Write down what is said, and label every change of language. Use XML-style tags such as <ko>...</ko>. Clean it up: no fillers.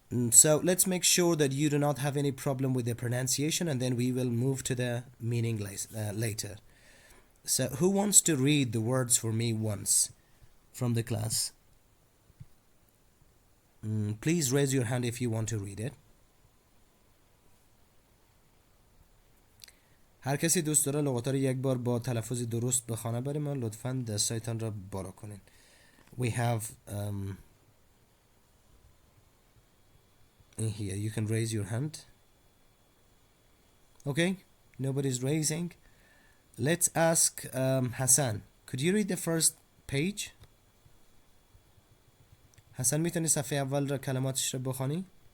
<en>So let's make sure that you do not have any problem with the pronunciation, and then we will move to the meaning later. So who wants to read the words for me once from the class? Please raise your hand if you want to read it.</en> <fa>هر کسی دوست داره لغات رو یک بار با تلفظ درست به خانه بریم، لطفاً دستایتان را بالا کنین.</fa> <en>We have in here, you can raise your hand. Okay, nobody's raising. Let's ask Hassan. Could you read the first page?</en> <fa>حسن میتونی صفحه اول را کلماتش رو بخوانی؟</fa>